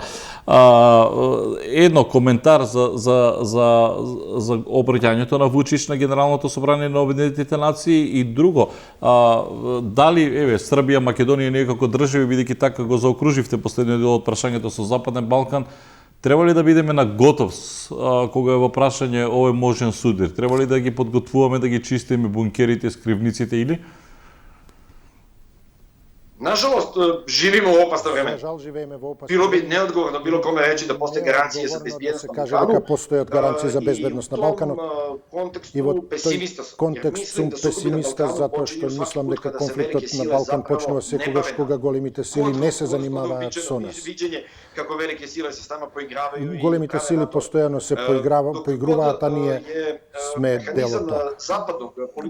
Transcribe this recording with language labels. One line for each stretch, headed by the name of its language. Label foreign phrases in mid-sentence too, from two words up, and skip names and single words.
Macedonian: Едно коментар за обраќањето на Вучич на Генералното собрание на Обединетите нации и друго, дали Србија, Македонија некако држави, бидејќи така го заокруживте последниот дел од прашањето со Западен Балкан, треба ли да бидеме на готов кога е во прашање овој можен судир? Треба ли да ги подготвуваме, да ги чистиме бункерите, скривниците или?
Serbian: Nažalost, živimo u opasno vreme. Bilo bi neodgovorno bilo kome reći da postoje garancije za bezbjednost na Balkanu.
Macedonian: Дека постојат гаранции за безбедност на Балканот. И во тој контекст сум песимиста затоа што мислам дека конфликтот на Балкан почнува секогаш кога големите сили не се занимаваат со нас. Големите сили постојано се поигруваат, а ние сме дел од тоа.